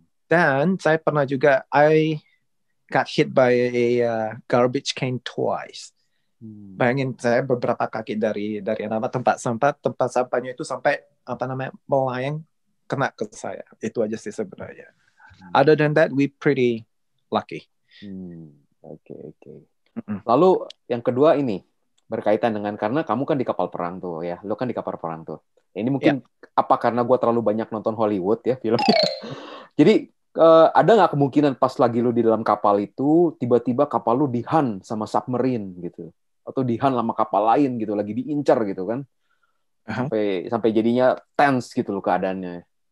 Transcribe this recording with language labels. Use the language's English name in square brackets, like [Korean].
[Indonesian] Dan saya pernah juga [English] I got hit by a garbage can twice. [Indonesian] Bayangin saya beberapa kaki dari tempat sampahnya itu sampai melayang kena ke saya. Itu aja sih sebenarnya. [English] Other than that, we pretty lucky. [Indonesian] Oke. Lalu yang kedua ini berkaitan dengan, karena kamu kan di kapal perang tuh ya, lo kan di kapal perang tuh. Ini mungkin apa karena gue terlalu banyak nonton Hollywood ya filmnya. Jadi ada nggak kemungkinan pas lagi lo di dalam kapal itu tiba-tiba kapal lo dihan sama submarine gitu, atau dihan sama kapal lain gitu, lagi diincar gitu kan, sampai jadinya tense gitu loh keadaannya.